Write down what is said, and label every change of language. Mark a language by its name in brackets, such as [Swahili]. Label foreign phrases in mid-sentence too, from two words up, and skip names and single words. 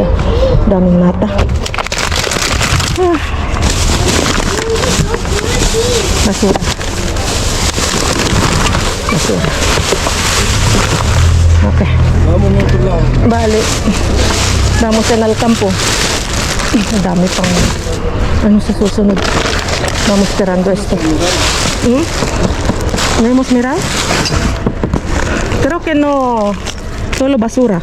[Filipino] Daming nata. Basura. Basura. Okay. [Spanish] Vamos a otro lado. Vale. Vamos en al campo. [Filipino] Ang dami pang ano sa susunod. [Spanish] Vamos tirando esto. ¿Podemos mirar? Creo que no. Solo basura.